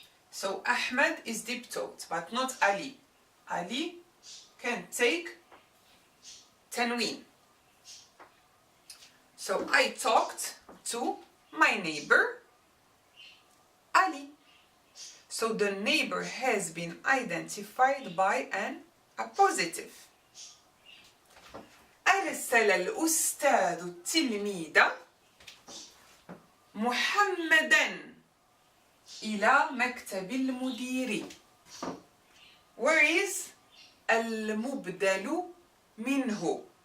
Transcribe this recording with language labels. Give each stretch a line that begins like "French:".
English: So Ahmed is deep taught, but not Ali. Ali can take tanween. So I talked to my neighbor Ali. So the neighbor has been identified by an appositive.
Arabic: أرسل الأستاذ التلميذ محمدا إلى مكتب المدير.
English: Where is المبدل منه?